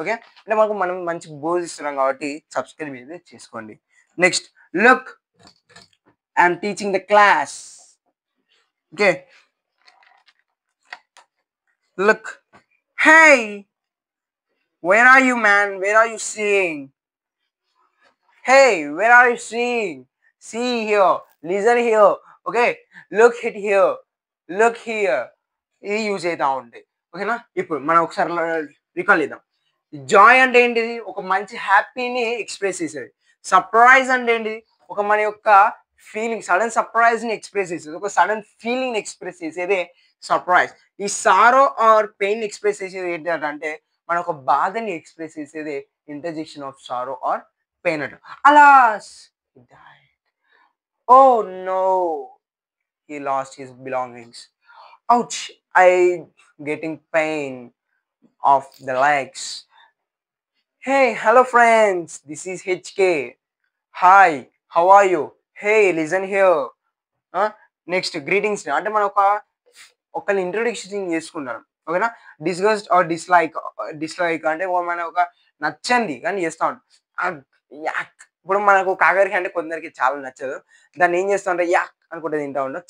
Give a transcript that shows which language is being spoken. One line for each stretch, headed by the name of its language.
Telugu: Okay, అంటే మనం మంచి బోధిస్తున్నాం కాబట్టి సబ్స్క్రైబ్ అయితే చేసుకోండి.
English: Next look, I'm teaching the class. Okay, look, hey where are you man, where are you seeing? Hey, where are you seeing? See here, listen here. Okay, look it here, look here.
Telugu: ఇది use అవుతా ఉంటాయి. ఓకేనా, ఇప్పుడు మనం ఒకసారి recall చేద్దాం. Joy అంటే ఏంటిది? ఒక మంచి హ్యాపీని ఎక్స్ప్రెస్ చేసేది. సర్ప్రైజ్ అంటే ఏంటిది? ఒక మన యొక్క ఫీలింగ్, సడన్ సర్ప్రైజ్ ని ఎక్స్ప్రెస్ చేసేది. ఒక సడన్ ఫీలింగ్ ఎక్స్ప్రెస్ చేసేదే సర్ప్రైజ్. ఈ సారో ఆర్ పెయిన్ ఎక్స్ప్రెస్ చేసేది ఏంటంటే మన ఒక బాధని ఎక్స్ప్రెస్ చేసేది
English: interjection of sorrow or pain
Telugu: అంట.
English: Alas he died. Oh no, he lost his belongings. Ouch, I getting pain of the legs. Hey, hello friends, this is HK. Hi, how are you? Hey, listen here.
Telugu: Next greetings అంటే మనం ఒకరిని introduction చేసుకుంటాం, ఓకేనా. Disgust are dislike అంటే మన ఒక నచ్చంది కానీ చేస్తా ఉంటాం. యాక్ ఇప్పుడు మనకు కాకరకాయ అంటే కొందరికి చాలా నచ్చదు, దాన్ని ఏం చేస్తా ఉంటాం, యాక్ అనుకుంటే తింటా ఉంటాం.